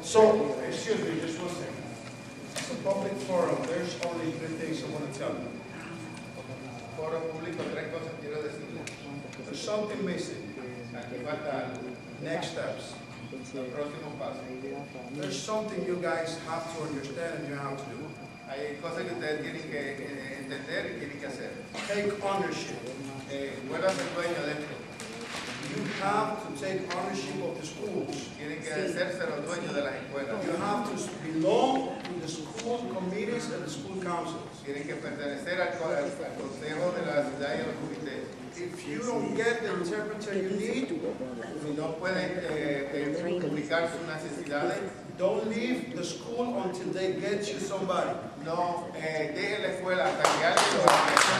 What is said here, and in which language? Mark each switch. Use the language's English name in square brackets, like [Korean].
[English] So, excuse me, just one second. It's a public forum. There's only 3 things I want to tell you. [Spanish] Foro público, 3 cosas quiero decirles. [English] There's something missing. [Spanish] Aquí falta algo. [English] Next steps. [Spanish] El próximo paso. [English] There's something you guys have to understand and you have to do. [Spanish] Hay cosas que ustedes tienen que entender y tienen que hacer. [English] Take ownership. [Spanish] Vuelvan a ser dueños de esto. [English] You have to take ownership of the schools. [Spanish] Tienen que hacerse los dueños de las escuelas. [English] You have to belong to the school committees and the school councils. [Spanish] Tienen que pertenecer al consejo de la ciudad y a los comités. [English] If you don't get the interpreter you need, [Spanish] si no pueden comunicar sus necesidades, [English] don't leave the school until they get you somebody. [Spanish] No dejen la escuela hasta que alguien lo haga.